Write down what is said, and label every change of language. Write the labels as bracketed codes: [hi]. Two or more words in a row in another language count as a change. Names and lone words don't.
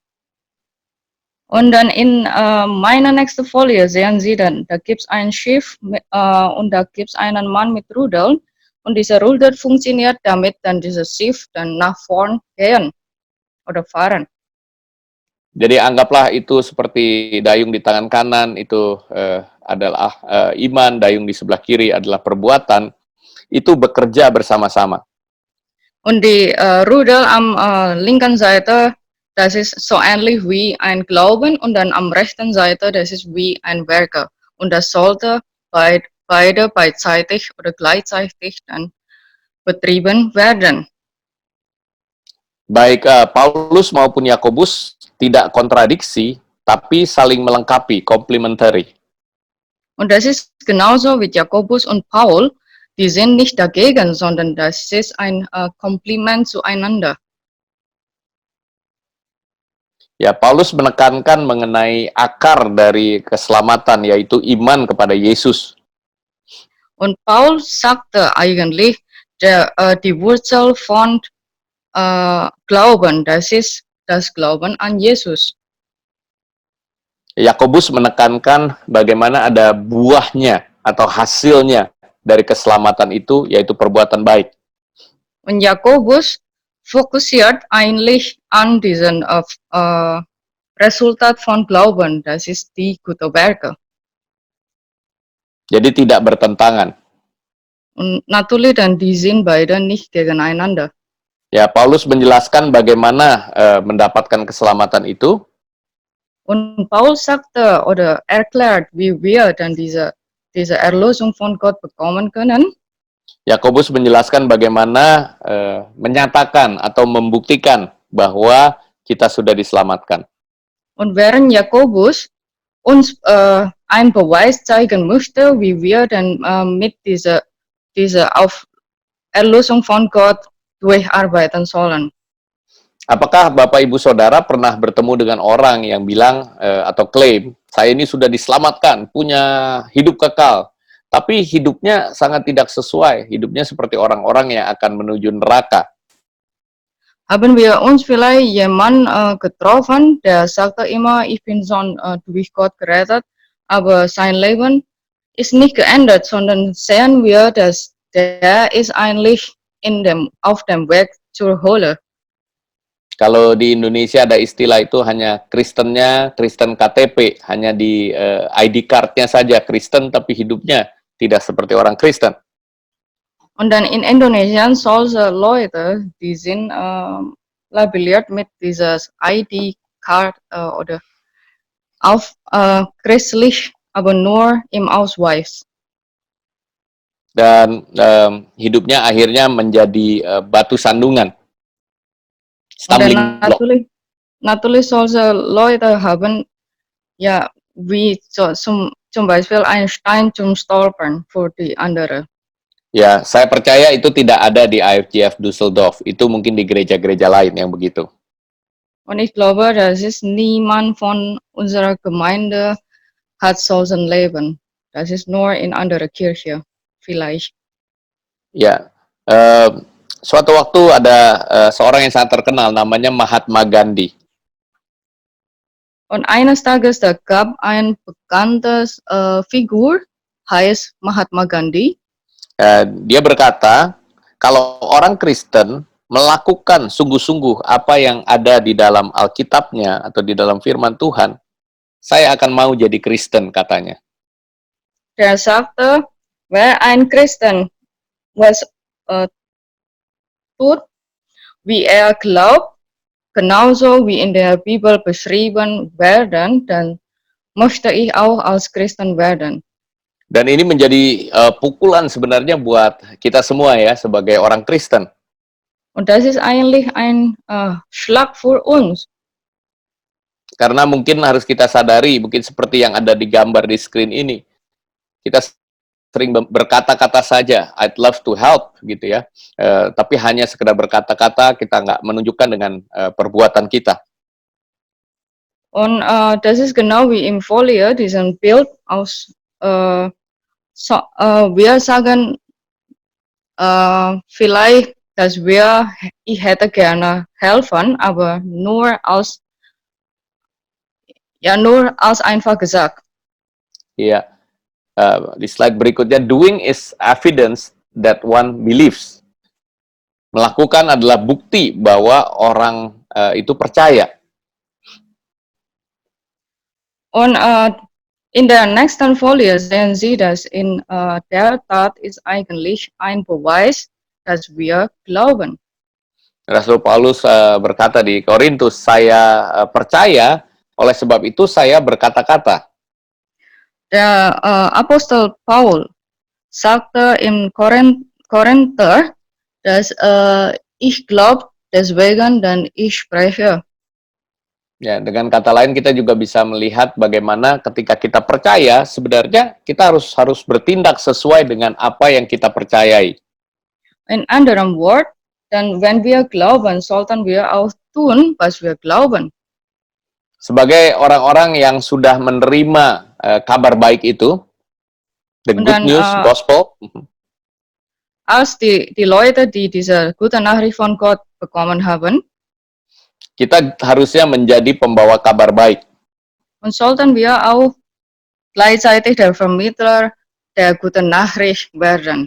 [de] Und dann in meiner nächsten Folie sehen Sie dann, da gibt es ein Schiff und da gibt es einen Mann mit Rudel und dieser Rudel funktioniert, damit dann dieses Schiff dann nach vorn gehen oder fahren. [id] Jadi anggaplah itu seperti dayung di tangan kanan, itu adalah iman, dayung di sebelah kiri adalah perbuatan, itu bekerja bersama-sama. [de] Und die Rudel am linken Seite, das ist so ähnlich wie ein Glauben, und dann am rechten Seite, das ist wie ein Werke. Und das sollte beide beidseitig oder gleichzeitig dann betrieben werden. [id] Baik Paulus maupun Yakobus tidak kontradiksi, tapi saling melengkapi, complementary. [de] Und das ist genauso wie Jakobus und Paul, die sind nicht dagegen, sondern das ist ein Kompliment zueinander. [id] Ya, Paulus menekankan mengenai akar dari keselamatan, yaitu iman kepada Yesus. [de] Und Paul sagte eigentlich, die Wurzel von Glauben, das ist das Glauben an Jesus. [id] Yakobus menekankan bagaimana ada buahnya atau hasilnya dari keselamatan itu, yaitu perbuatan baik. [de] Und Jakobus fokussiert eigentlich an diesen Resultat von Glauben, das ist die gute Werke. [id] Jadi tidak bertentangan. [de] Und natürlich dann die sind beide nicht gegeneinander. [id] Ya, Paulus menjelaskan bagaimana mendapatkan keselamatan itu. [de] Und Paul sagte oder erklärt, wie wir dann diese Erlösung von Gott bekommen können. [id] Yakobus menjelaskan bagaimana menyatakan atau membuktikan bahwa kita sudah diselamatkan. [de] Und während Jakobus uns ein Beweis zeigen möchte, wie wir dann mit dieser Erlösung von Gott durcharbeiten sollen. [id] Apakah Bapak Ibu Saudara pernah bertemu dengan orang yang bilang atau klaim, saya ini sudah diselamatkan, punya hidup kekal, tapi hidupnya sangat tidak sesuai, hidupnya seperti orang-orang yang akan menuju neraka. [de] Haben wir uns vielleicht jemanden getroffen, der sagte immer, ich bin schon durch Gott gerettet, aber sein Leben ist nicht geändert, sondern sehen wir, dass der ist eigentlich auf dem Weg zur Hölle. [id] Kalau di Indonesia ada istilah itu hanya Kristennya, Kristen KTP, hanya di [en] ID card- [id] nya saja Kristen, tapi hidupnya tidak seperti orang Kristen. [de] Und dann in Indonesien solche Leute, die sind labelliert mit dieser ID-Card oder auf christlich, aber nur im Ausweis. [id] Dan hidupnya akhirnya menjadi batu sandungan. [de] Und dann natürlich solche Leute haben ja wie zum Beispiel einen Stein zum Stolpern für die andere. [id] Ya, saya percaya itu tidak ada di IFGF Düsseldorf. Itu mungkin di gereja-gereja lain yang begitu. [de] Und ich glaube, das ist niemand von unserer Gemeinde hat solchen Leben. Das ist nur in anderer Kirche, vielleicht. [id] Ya, suatu waktu ada seorang yang sangat terkenal, namanya Mahatma Gandhi. [de] Und eines Tages da gab ein bekanntes Figur, heißt Mahatma Gandhi. [id] Dia berkata, kalau orang Kristen melakukan sungguh-sungguh apa yang ada di dalam Alkitabnya atau di dalam firman Tuhan, saya akan mau jadi Kristen, katanya. [de] Der sagte, wer ein Christen was tut, wie glaubt, genauso wie in der Bibel beschrieben werden, dann möchte ich auch als Christen werden. [id] Dan ini menjadi pukulan sebenarnya buat kita semua ya, sebagai orang Kristen. [de] Und das ist eigentlich ein Schlag für uns. [id] Karena mungkin harus kita sadari, mungkin seperti yang ada di gambar di screen ini, kita sering berkata-kata saja, [en] I'd love to help, [id] gitu ya. Tapi hanya sekedar berkata-kata, kita nggak menunjukkan dengan perbuatan kita. [de] Und das ist genau wie im Folie, diesen Bild aus wir sagen vielleicht, dass ich hätte gerne helfen, aber nur als einfach gesagt. [id] Iya, di slide berikutnya, [en] doing is evidence that one believes. [id] Melakukan adalah bukti bahwa orang itu percaya. [de] Und in der nächsten Folie sehen Sie, dass in der Tat ist eigentlich ein Beweis, dass wir glauben. [id] Rasul Paulus berkata di Korintus, saya percaya, oleh sebab itu saya berkata-kata. [de] Der Apostel Paul sagte in Korinther, dass ich glaube, deswegen dann ich spreche. [id] Ya, dengan kata lain kita juga bisa melihat bagaimana ketika kita percaya, sebenarnya kita harus bertindak sesuai dengan apa yang kita percayai. [de] In anderem Wort, dann wenn wir glauben, sollten wir auch tun, was wir glauben. [id] Sebagai orang-orang yang sudah menerima kabar baik itu, [en] the [de] Und [en] good [de] dann, [en] news, gospel, [de] als die Leute, die diese gute Nachricht von Gott bekommen haben, [id] kita harusnya menjadi pembawa kabar baik. [de] und sollten wir auch gleichzeitig der Vermittler der guten Nachricht werden.